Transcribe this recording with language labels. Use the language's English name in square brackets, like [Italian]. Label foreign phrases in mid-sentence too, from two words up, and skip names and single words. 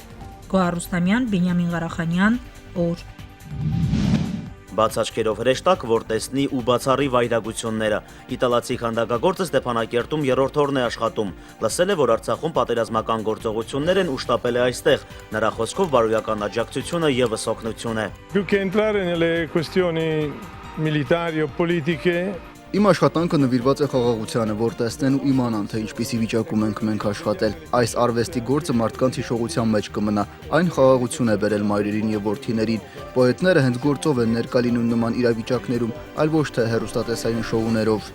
[Armenian] Գոհար Ռուստամյան, Բենյամին Ղարախանյան, օր։ Բաց աչքերով հրեշտակ, որ տեսնի ու բացառի վայրագությունները։ Իտալացի քանդակագործը Ստեփանակերտում 3-րդ օրն է աշխատում։ Լսել է, որ Արցախում պատերազմական գործողություններ են ու շտապել է այստեղ։ Նրա խոսքով բարոյական աջակցությունը եւս օգնություն է։ [Italian] Più che entrare nelle questioni militari o politiche [Armenian] Իմ աշխատանքը նվիրված է խաղաղությանը, որ տեսնեն ու իմանան, թե ինչպիսի վիճակում ենք մենք աշխատել։ Այս արվեստի գործը մարդկանց հիշողության մեջ կմնա։ Այն խաղաղություն է բերել մայրերին եւ որդիներին։ Պոետները հենց գործով են ներկա լինում նման իրավիճակներում, այլ ոչ թե հեռուստատեսային շոուներով։